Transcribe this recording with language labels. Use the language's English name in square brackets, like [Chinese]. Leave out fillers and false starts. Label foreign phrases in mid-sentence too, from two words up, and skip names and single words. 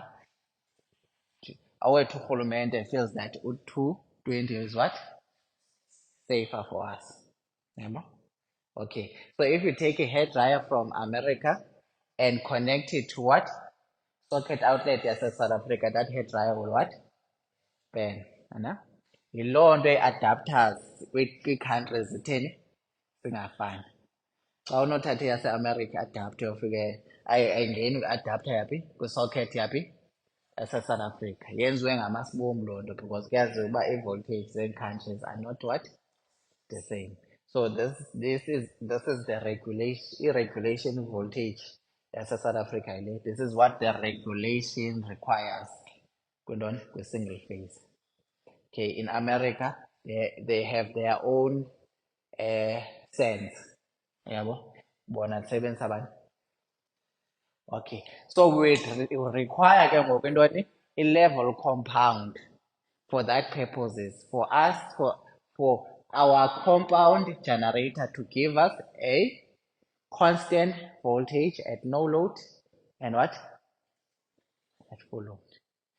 [English] Our urhulumente feels that 220 is what? Safer for us. Yabo. Okay, so if you take a hair dryer from America and connect it to what? Socket outlet yase South Africa, that hair dryer will what? Burn. [Xhosa] Yiloo nto i-adapters kwii-countries zitheni zingafani. Xa unothatha eyase-America i-adapter ufike ayingeni kwi-adapter yaphi, kwi-socket yaphi, yase-South Africa. Yenziwe ngamasibom loo nto because kuyaziwa uba ii-voltage zee-countries [English] are not what? The same. So this is the regulation voltage yase-South Africa. This is what the regulation requires single phase. Okay, in America they have their own sense. [Xhosa] Yabo, bona disebenzisa abantu. [English] Okay, so we require [Xhosa] ke ngoku intoni [English] i-level compound for that purposes, for our compound generator to give us a constant voltage at no load and what? At full load.